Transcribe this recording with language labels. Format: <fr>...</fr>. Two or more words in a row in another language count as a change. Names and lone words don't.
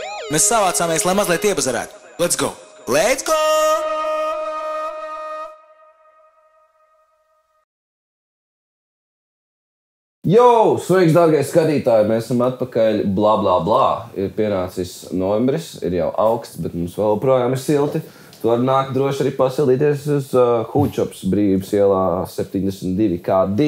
<lv>Mēs savācāmies, lai mazliet iebazarētu.</lv> <en>Let's go! Let's go!</en> <lv>Jo, sveiks, dārgie skatītāji! Mēs esam atpakaļ. Blā, blā, blā. Ir pienācis novembris, ir jau augsts, bet mums vēl projām ir silti. Tu vari nākt droši arī pasildīties uz Hūčops Brīvības ielā 72K2.</lv>